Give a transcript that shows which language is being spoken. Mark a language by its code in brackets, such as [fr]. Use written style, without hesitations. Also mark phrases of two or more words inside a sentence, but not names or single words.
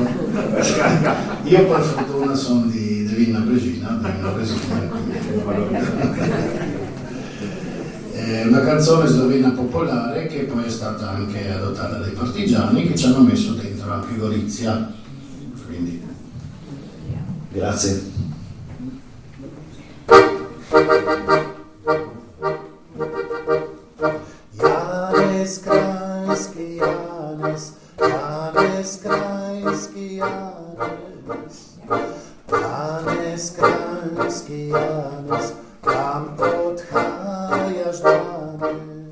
[it] Io per fortuna sono di Vinna Bresina, è una canzone slovena popolare che poi è stata anche adottata dai partigiani, che ci hanno messo dentro anche Gorizia. Quindi. Grazie. [sl] Janes krajski Janes, Janes krajski Janes, Janes krajski Janes, kam odhajaš danes?